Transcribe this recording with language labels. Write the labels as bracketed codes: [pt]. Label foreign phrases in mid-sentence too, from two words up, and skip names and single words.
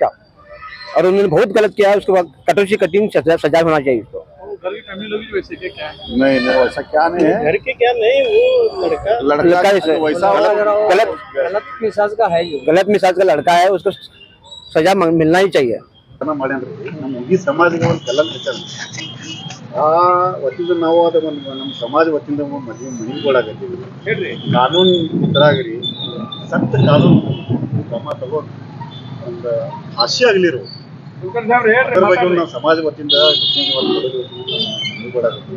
[hi] और उन्होंने बहुत गलत किया है, उसको कठोर से कठिन सजा होना चाहिए उसको। घर की फैमिली लोग वैसे क्या है? नहीं वैसा क्या नहीं है, घर के क्या नहीं, वो लड़का वैसा गलत मिजाज का है, गलत मिजाज का लड़का है, उसको सजा मिलना ही चाहिए। [kn] ಈ ಸಮಾಜಕ್ಕೆ ಒಂದು ಕಲಂಕ ಹೆಚ್ಚಾಗಿ ಆ ವತಿಯಿಂದ ನಾವು ಅದ ನಮ್ಮ ಸಮಾಜ ವತಿಯಿಂದ ಮನವಿ ಕೊಡಾಕತ್ತೀವಿ। ಕಾನೂನು ಇದ್ರಾಗ್ರಿ ಸಕ್ತ ಕಾನೂನು ಕ್ರಮ ತಗೊಂಡು ಒಂದು ಹಾಸ್ಯ ಆಗಲಿರು ಅದ್ರ ಬಗ್ಗೆ ನಾವು ಸಮಾಜ ವತಿಯಿಂದ ಮನವಿ ಕೊಡಾಕತ್ತೀವಿ।